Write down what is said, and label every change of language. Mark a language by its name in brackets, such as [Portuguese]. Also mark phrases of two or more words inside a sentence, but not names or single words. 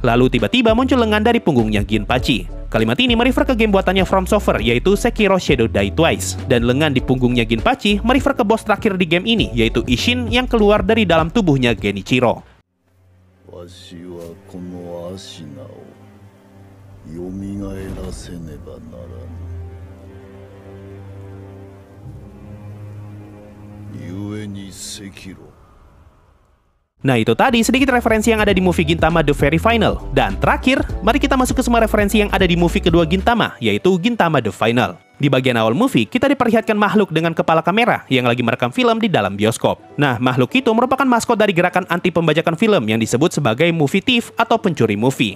[Indonesian] Lalu tiba-tiba muncul lengan dari punggungnya Ginpachi. Kalimat ini merefer ke game buatannya From Software, yaitu Sekiro Shadow Die Twice. Dan lengan di punggungnya Ginpachi merefer ke bos terakhir di game ini, yaitu Ishin yang keluar dari dalam tubuhnya Genichiro. [Japanese] 蘇らせねばならぬ。故に赤炉。 [Indonesian] Nah itu tadi sedikit referensi yang ada di movie Gintama The Very Final. Dan terakhir, mari kita masuk ke semua referensi yang ada di movie kedua Gintama, yaitu Gintama The Final. Di bagian awal movie, kita diperlihatkan makhluk dengan kepala kamera yang lagi merekam film di dalam bioskop. Nah, makhluk itu merupakan maskot dari gerakan anti pembajakan film yang disebut sebagai [English] movie thief [Indonesian] atau pencuri movie.